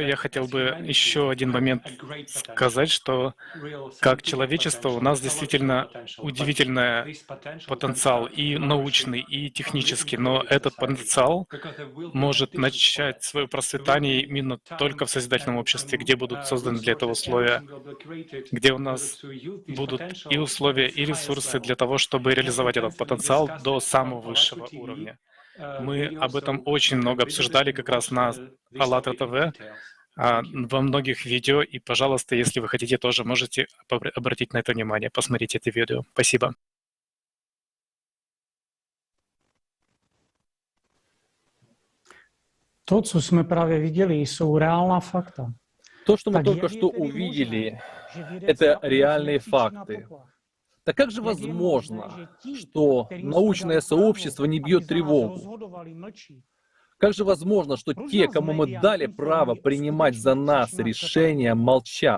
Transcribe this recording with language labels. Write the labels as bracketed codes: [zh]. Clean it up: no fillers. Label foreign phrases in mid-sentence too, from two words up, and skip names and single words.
[ru] Я хотел бы еще один момент сказать, что как человечество у нас действительно удивительный потенциал и научный, и технический, но этот потенциал может начать свое процветание именно только в созидательном обществе, где будут созданы для этого условия, где у нас будут и условия, и ресурсы для того, чтобы реализовать этот потенциал до самого высшего уровня. Мы об этом очень много обсуждали как раз на АЛЛАТРА ТВ, во многих видео, и, пожалуйста, если вы хотите, тоже можете обратить на это внимание, посмотрите это видео. Спасибо. [cs] To, co jsme právě viděli, jsou reálná fakta. [ru] То, что мы только что увидели, это реальные факты. Так как же возможно, что научное сообщество не бьет тревогу? Как же возможно, что те, кому мы дали право принимать за нас решения, молчат?